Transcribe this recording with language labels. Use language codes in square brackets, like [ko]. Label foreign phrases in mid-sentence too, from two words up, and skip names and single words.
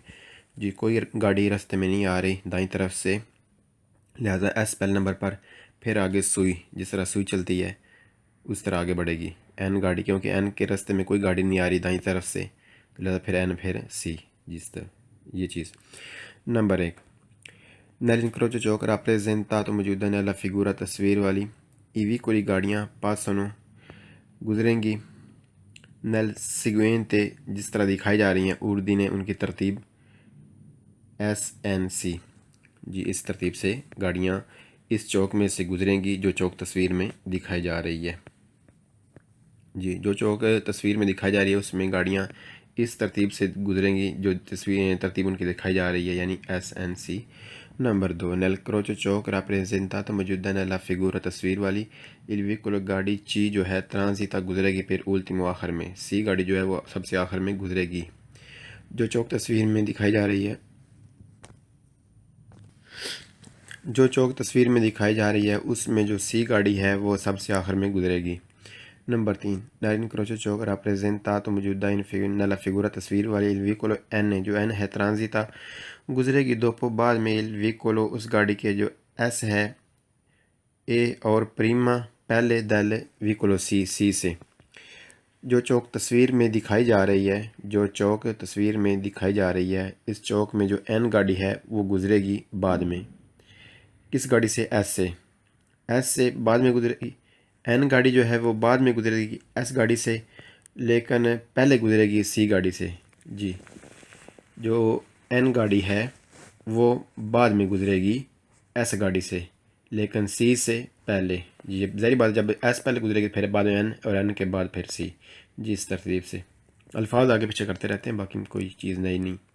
[ur] جی کوئی گاڑی راستے میں نہیں آ رہی دائیں طرف سے، لہذا ایس پہلے نمبر پر، پھر آگے سوئی، جس طرح سوئی چلتی ہے اس طرح آگے بڑھے گی۔ این گاڑی، کیونکہ این کے راستے میں کوئی گاڑی نہیں آ رہی دائیں طرف سے، لہذا پھر این، پھر سی، جس طرح یہ چیز۔ نمبر 1، [it] Nell'incrocio ciò che rappresentato [ur] موجودہ [it] nella figura [ur] تصویر والی [it] I vicoli [ur] گاڑیاں passano گزریں گی [it] nel seguente [ur] جس طرح دکھائی جا رہی ہیں اردین ان کی ترتیب SNC جی اس ترتیب سے گاڑیاں اس چوک میں سے گزریں گی جو چوک تصویر میں دکھائی جا رہی ہے جی جو چوک تصویر میں دکھائی جا رہی ہے اس میں گاڑیاں اس ترتیب سے گزریں گی جو ترتیب ان کی دکھائی جا رہی ہے یعنی SNC نمبر 2 [it] nel crocio ciò che rappresentato [ur] موجودہ [it] nella figura [ur] تصویر والی [it] il veicolo [ur] گاڑی چی جو ہے transita گزرے گی پھر ultimo آخر میں سی گاڑی جو ہے وہ سب سے آخر میں گزرے گی جو چوک تصویر میں دکھائی جا رہی ہے جو چوک تصویر میں دکھائی جا رہی ہے اس میں جو سی گاڑی ہے وہ سب سے آخر میں گزرے گی نمبر 3 [it] nell'incrocio ciò che rappresentato [ur] موجودہ [it] nella figura [ur] تصویر والی [it] il veicolo [ur] N جو N ہے transita گزرے گی dopo بعد میں [it] il veicolo [ur] اس گاڑی کے جو S ہے A اور prima پہلے [it] del veicolo [ur] C سے جو چوک تصویر میں دکھائی جا رہی ہے جو چوک تصویر میں دکھائی جا رہی ہے اس چوک میں جو N گاڑی ہے وہ گزرے گی بعد میں کس گاڑی سے ایس سے بعد میں گزرے گی این گاڑی جو ہے وہ بعد میں گزرے گی ایس گاڑی سے لیکن پہلے گزرے گی سی گاڑی سے جی جو این گاڑی ہے وہ بعد میں گزرے گی ایس گاڑی سے لیکن سی سے پہلے جی ظاہری بات جب ایس پہلے گزرے گی پھر بعد میں این اور این کے بعد پھر سی جی اس ترتیب سے الفاظ آگے پیچھے کرتے رہتے ہیں باقی کوئی چیز نہیں